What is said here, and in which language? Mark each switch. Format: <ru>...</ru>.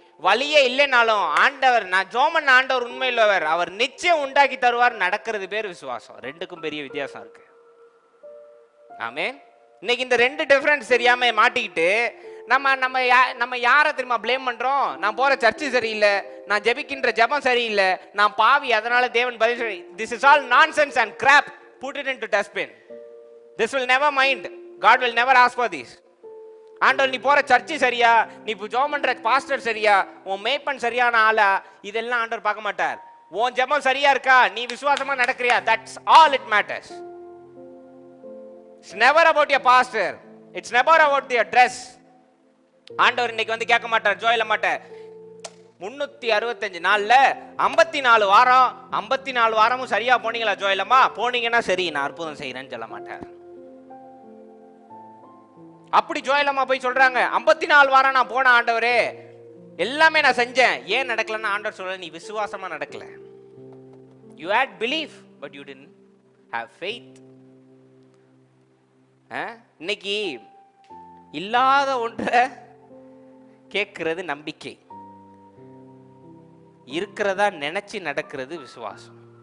<ta>வழியே இல்லைனாலும் ஆண்டவர், நான் ஜெபம் பண்ண ஆண்டவர் உண்மையுள்ளவர், அவர் நிச்சயம் உண்டாக்கி தருவார், நடக்கிறது பேர் விசுவாசம். ரெண்டுக்கும் பெரிய வித்தியாசம் இருக்கு. ஆமென். இன்னைக்கு இந்த ரெண்டு டிஃபரன்ஸ் தெரியாம மாட்டிக்கிட்டு நம்ம யாரை தெரியுமா பிளேம் பண்றோம்? நான் போற சர்ச்சு சரியில்லை, நான் ஜெபிக்கின்ற ஜெபம் சரியில்லை, நான் பாவி, அதனால தேவன் பதில் சொல்லி.</ta> <en>This is all nonsense and crap. Put it into dustbin. This will never mind. God will never ask for this.</en> <ta>ஆண்டவர் நீ போற சர்ச்சு சரியா, நீ ஜெபம் பண்ற பாஸ்டர் சரியா, உன் மேய்ப்பன் சரியான ஆளா, இதெல்லாம் ஆண்டவர் பார்க்க மாட்டார். உன் ஜெபம் சரியா இருக்கா, நீ விசுவாசமா நடக்கிறியா,</ta> <en>that's all it matters. It's never about your pastor, it's never about your dress.</en> <ta>ஆண்டவர் இன்னைக்கு வந்து கேட்க மாட்டார், ஜோயில மாட்டார். 365 நாள்ல 54 வாரம், 54 வாரமும் சரியா போனீங்களா ஜோயிலமா? போனீங்கன்னா சரி, நான் அற்புதம் செய்யறேன்னு சொல்ல மாட்டார். அப்படி ஜோயிலமா போய் சொல்றாங்க, 54 வாரம் நான் போன ஆண்டவரே, எல்லாமே நான் செஞ்சேன், ஏன் நடக்கலன்னு ஆண்டவர் சொல்ற, நீ விசுவாசமா நடக்கல.</ta> <en>You had belief but you didn't have faith.</en> <ta>இன்னைக்கு இல்லாத ஒன்றை கேட்கிறது நம்பிக்கை, இருக்கிறதா நினைச்சு நடக்கிறது விசுவாசம்.</ta>